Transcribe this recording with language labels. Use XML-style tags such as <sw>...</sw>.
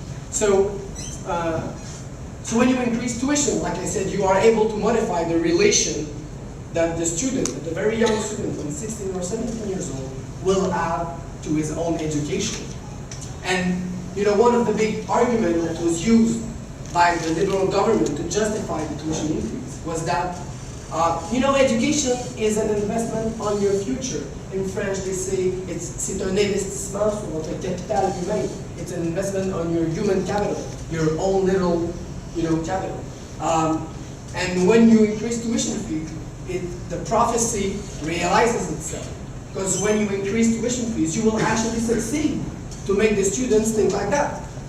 <en>So when you increase tuition, like I said, you are able to modify the relation that the student, the very young student from 16 or 17 years old, will have to his own education. And one of the big arguments that was used by the Liberal government to justify the tuition increase was that education is an investment on your future. In French, they say</en> <fr>c'est un investissement sur votre capital humain.</fr> <en>It's an investment on your human capital, your own little, capital. And when you increase tuition fees, the prophecy realizes itself. Because when you increase tuition fees, you will actually succeed to make the students think like that.</en>